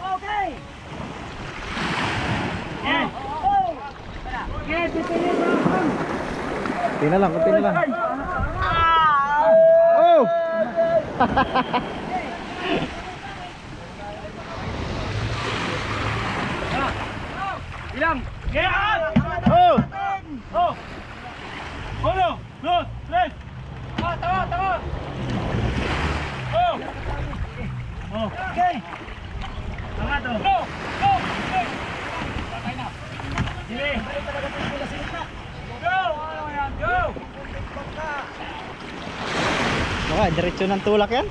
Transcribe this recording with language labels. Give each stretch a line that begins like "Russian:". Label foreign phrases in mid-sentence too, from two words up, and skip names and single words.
Filipino: Okay. Okay, pipili mo. Kunti na lang, kunti na lang. Oh! Ilang? Oh! Oh! Uno, dos, tres. Tawa. Oh! Oh. Okay. Tama to. Go! Patay na. Sige. Go! Go! Baka, diretso ng tulak yan.